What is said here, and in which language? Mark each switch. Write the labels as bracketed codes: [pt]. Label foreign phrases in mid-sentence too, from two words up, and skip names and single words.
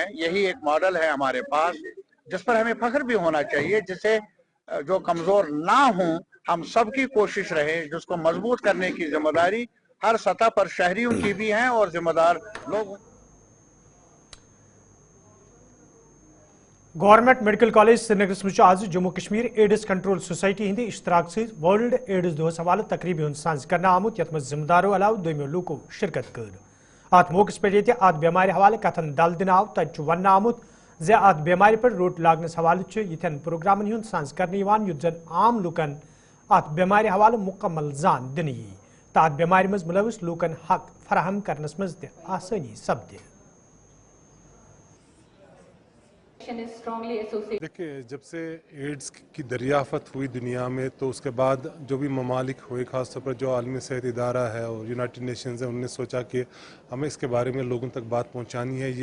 [ur] یہی ایک ماڈل ہے ہمارے پاس جس پر ہمیں فخر بھی ہونا چاہیے، جسے جو کمزور نہ ہو، ہم سب کی کوشش رہے جس کو مضبوط کرنے کی ذمہ داری ہر سطح پر شہریوں کی بھی ہیں اور ذمہ دار لوگ. [ks] गवर्नमेंट मेडिकल कॉलेज श्रीनगरस मज आज जम्मू कश्मीर एड्स कंट्रोल सोसाइटी हिंद इश्तराक से वर्ल्ड एड्स दोहस हवाले तकरीब हुंद सांझ करना आमुत यथ मज जिम्मेदारों अलाव दोमियो लूको शिरकत कर। अत मौके पे ये अत बेमार हवाले कथन दल दिन आव तत वन आमुत जे अत बेमार पर रोट लागनस हवाले यथन प्रोग्रामन हुंद सांझ करने युत जन आम लूकन अत बेमार हवाले मुकम्मल जान दिन यी तो अत बेमार मज मुलविस लूकन हक फराहम करनस मज त आसानी सपदे। [ur] دیکھیے، جب سے ایڈز کی دریافت ہوئی دنیا میں تو اس کے بعد جو بھی ممالک ہوئے، خاص طور پر جو عالمی صحت ادارہ ہے اور یونائیٹڈ نیشنز ہے، انہوں نے سوچا کہ ہمیں اس کے بارے میں لوگوں تک بات پہنچانی ہے.